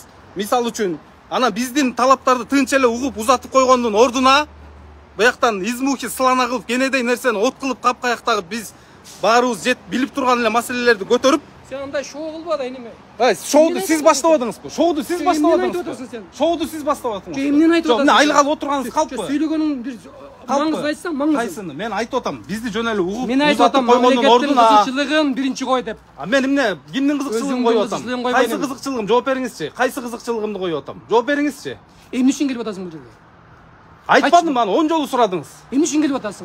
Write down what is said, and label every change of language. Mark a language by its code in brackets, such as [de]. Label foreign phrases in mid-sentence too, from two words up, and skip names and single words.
[ky] Мисал үчүн, анан биздин талаптарды тынч эле угуп узатып койгондун ордуна бияктан измухи сылана кылып, кенедей нерсени от кылып капкаяктагы биз баарыбыз жет билип турган эле маселелерди көтөрүп, Сен андай шоу кылба да эниме. Шоуду сиз баштабадыңызбы? Шоуду сиз баштабадыңызбы? Сен. Шоуду сиз баштабадыңызбы? Эмнени айтып атасың? Жок, айлык алып отурганыңыз калппы? Сүйлөгөнүң бир маңызды айтсаң, маңызды. Кайсыны? Мен айтып атам, бизди жөн эле угуп, Мен айтып атам, койгондун мамлекеттин ордуна. кызыкчылыгын биринчи кой деп. Мен эмне? Кимдин кызыкчылыгын коюп атам? кызыкчылыгын койбойм. Кайсы кызыкчылыгым? Жооп бериңизчи. Кайсы кызыкчылыгымды коюп атам? Жооп бериңизчи. Эмне үчүн келип атасың бул жерге? Айтпадым аны, 10 жолу сурадыңыз. Эмне үчүн келип атасың?